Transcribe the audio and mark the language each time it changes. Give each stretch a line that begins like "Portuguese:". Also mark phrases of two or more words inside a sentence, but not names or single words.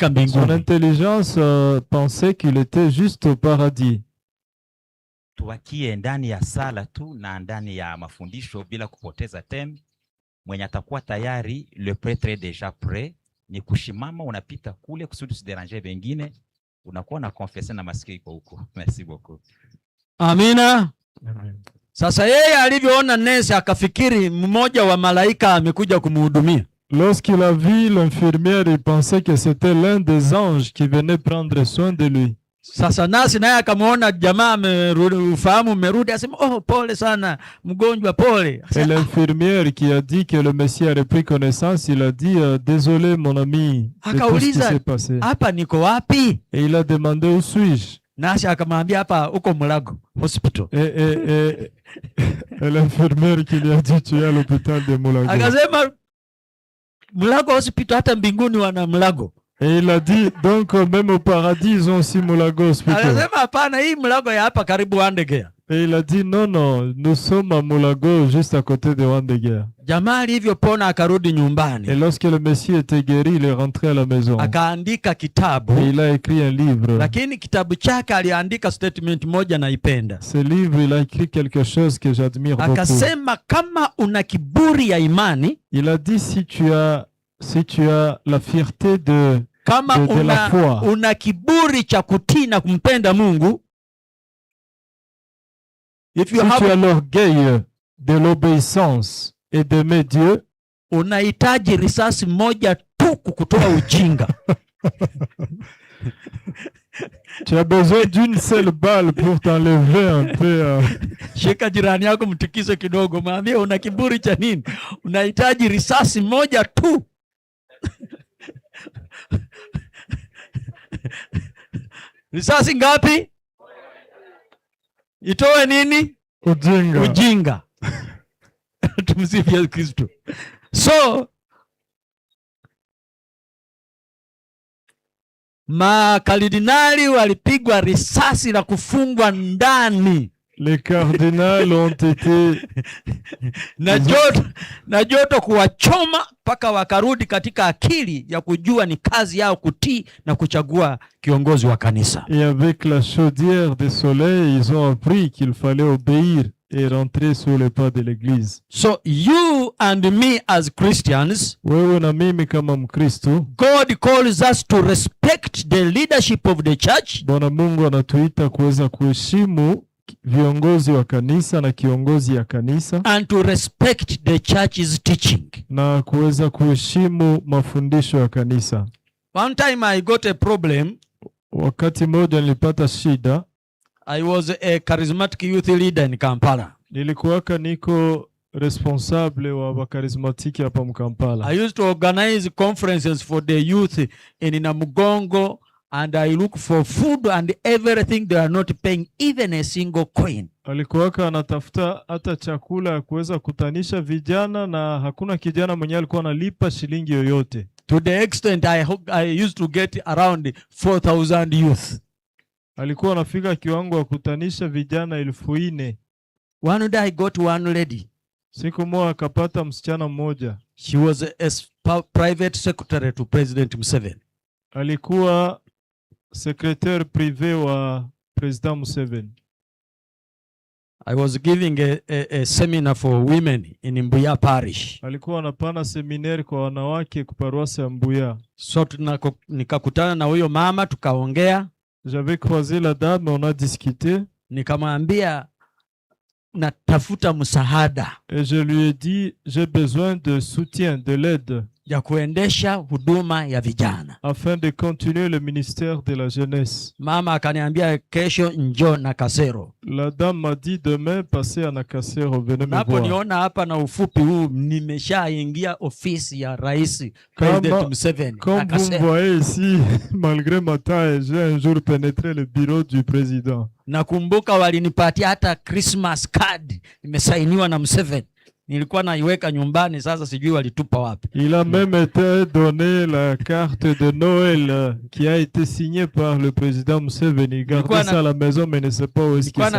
French: Son
Swahili: mbinguni.
French: intelligence pensait qu'il était juste au paradis.
Swahili: Tuwakie ndani ya sala tu na ndani ya mafundisho bila kupoteza time. Mwenye atakuwa tayari,
French: le prêtre est déjà prêt.
Swahili: Ni kushimama unapita kule kusudi usiderange wengine. Unakuwa na confesser na masikio iko huko.
French: Merci beaucoup.
Swahili: Amina. Sasa yeye alivyoona nesi akafikiri mmoja wa malaika amekuja kumhudumia.
French: Lorsqu'il a vu l'infirmière, il pensait que c'était l'un des anges qui venait prendre soin de lui.
Swahili: Sasa nasi naye akamwona jamaa amerudi, ufahamu umerudi, asema pole sana mgonjwa, pole.
French: Et l'infirmière qui a dit que le Messie a repris connaissance, il a dit désolé mon ami de tout ce qui s'est passé.
Swahili: Hapa niko wapi?
French: Et il a demandé où suis-je?
Swahili: Nasi akamwambia hapa uko Mulago Hospital.
French: Et l'infirmière qui lui a dit tu es à l'hôpital de Mulago.
Swahili: Akasema Mulago Hospital hata mbinguni wana Mulago.
French: Et il a dit donc même au paradis ils ont aussi Mulago Hospital.
Swahili: Akasema hapana, hii Mulago ya hapa karibu Wandegea.
French: Et il a dit non, nous sommes à Mulago juste à côté de Wandegea.
Swahili: Jamaa alivyopona akarudi nyumbani.
French: Et lorsque le Messie était guéri, il est rentré à la maison.
Swahili: Akaandika kitabu.
French: Et il a écrit un livre.
Swahili: Lakini kitabu chake aliandika statement moja naipenda.
French: Ce livre, il a écrit quelque chose que j'admire beaucoup.
Swahili: Akasema kama una kiburi ya imani,
French: il a dit si tu as la fierté de la foi,
Swahili: una kiburi cha kutii na kumpenda Mungu,
French: si tu as l'orgueil de l'obéissance et d'aimer Dieu,
Swahili: unahitaji risasi moja tu kukutoa ujinga.
French: Tu as besoin d'une seule balle pour t'enlever un peu.
Swahili: Shika jirani yako mtikise kidogo, mwambie una kiburi cha nini? Unahitaji risasi moja tu. Risasi ngapi? Itoe nini? Ujinga. Ujinga. Tumsifu Yesu Kristo. So makardinali walipigwa risasi na kufungwa ndani.
French: Les cardinals ont été
Swahili: na joto kuwachoma mpaka wakarudi katika akili ya kujua ni kazi yao kutii na kuchagua kiongozi wa kanisa.
French: Et avec la chaudière de soleil, ils ont appris qu'il fallait obéir et rentrer sous les pas de l'église.
English: So you and me as Christians,
Swahili: wewe na mimi kama Mkristo,
English: God calls us to respect the leadership of the church.
Swahili: Bwana Mungu anatuita kuweza kuheshimu viongozi wa kanisa na kiongozi ya kanisa,
English: and to respect the church's teaching,
Swahili: na kuweza kuheshimu mafundisho ya kanisa.
English: One time I got a problem.
Swahili: Wakati mmoja nilipata shida.
English: I was a charismatic youth leader in Kampala.
Swahili: Nilikuwaka niko responsable wa wakarismatiki hapa Mkampala.
English: I used to organize conferences for the youth in Namugongo, and I look for food and everything. They are not paying even a single coin.
Swahili: Alikuwaka anatafuta hata chakula ya kuweza kutanisha vijana, na hakuna kijana mwenye alikuwa analipa shilingi yoyote.
English: To the extent I used to get around 4,000 youth.
Swahili: Alikuwa anafika kiwango wa kutanisha vijana 4,000.
English: One day I got one lady.
Swahili: Siku moja akapata msichana mmoja.
English: She was a private secretary to President Museveni.
Swahili: Alikuwa
French: secrétaire privé
Swahili: wa President Museveni.
English: I was giving a seminar for women in Mbuya Parish.
Swahili: Alikuwa anapana seminari kwa wanawake kuparuasi ya Mbuya. So nikakutana na huyo mama tukaongea.
French: J'avais croisé la dame, on a discuté.
Swahili: Nikamwambia natafuta msaada.
French: Et je lui ai dit, j'ai besoin de soutien, de l'aide.
Swahili: Ya kuendesha huduma ya vijana.
French: Afin de continuer le ministère de la jeunesse.
Swahili: Mama akaniambia kesho njoo na Kasero.
French: La dame m'a dit demain passez à Nakasero, venez me
Swahili: Napo
French: voir.
Swahili: niona hapa na ufupi huu nimeshaingia ofisi ya Rais President Museveni.
French: Comme vous me voyez ici, malgré ma taille, j'ai un jour pénétré le bureau du président.
Swahili: Nakumbuka walinipatia hata
English: Christmas card
Swahili: imesainiwa na Museveni. Nilikuwa naiweka nyumbani, sasa sijui walitupa wapi.
French: Il a même été donné la carte de Noël qui a été signée par le président Museveni. Il gardait ça à la maison mais ne sait pas où est-ce que ça a été.